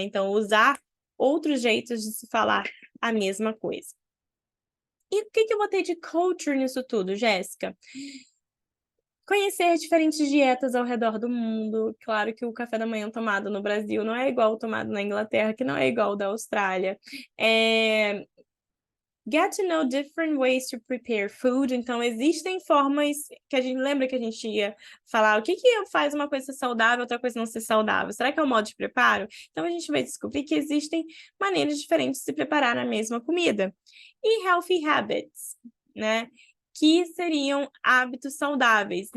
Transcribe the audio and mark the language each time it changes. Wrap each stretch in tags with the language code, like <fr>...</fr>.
<pt>Então, usar outros jeitos de se falar a mesma coisa. E o que eu vou ter de culture nisso tudo, Jéssica? Conhecer diferentes dietas ao redor do mundo. Claro que o café da manhã tomado no Brasil não é igual o tomado na Inglaterra, que não é igual o da Austrália.</pt> <en>Get to know different ways to prepare food.</en> <pt>Então, existem formas que a gente lembra que a gente ia falar o que faz uma coisa ser saudável, outra coisa não ser saudável. Será que é o modo de preparo? Então, a gente vai descobrir que existem maneiras diferentes de se preparar a mesma comida. E healthy habits, né? Que seriam hábitos saudáveis.</pt>